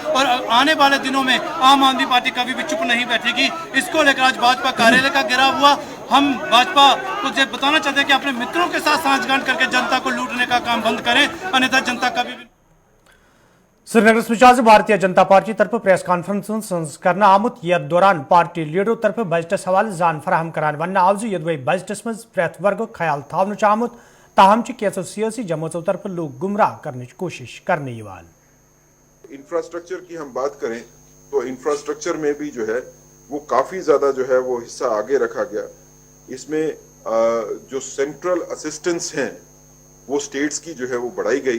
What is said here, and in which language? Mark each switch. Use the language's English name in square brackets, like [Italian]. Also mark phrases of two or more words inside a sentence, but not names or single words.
[Hindi] और आने वाले दिनों में आम आदमी पार्टी कभी भी चुप नहीं बैठेगी। इसको लेकर आज भाजपा कार्यालय का घेराव हुआ। हम भाजपा को बताना चाहते हैं कि अपने मित्रों के साथ सांठगांठ करके जनता को लूटने का काम बंद करें, अन्यथा जनता कभी भी। [Kashmiri] श्रीनगर में भारतीय जनता पार्टी तरफ [English] press conference [Kashmiri] करना आमुत। यथ दौरान पार्टी लीडरों तरफ बजटस हवाले जान फराहम करान वन आव यदि बजटस मज प्रैत वर्ग ख्याल थावन आमुत, ताहम कैसो सियासी जमातों तरफ [Hindi] लोग गुमराह करने की कोशिश करने। इंफ्रास्ट्रक्चर की हम बात करें तो इंफ्रास्ट्रक्चर में भी जो है वो काफी ज्यादा जो है वो हिस्सा आगे रखा गया। इसमें जो [English] central assistance [Hindi] हैं वो स्टेट्स की जो है वो बढ़ाई गई।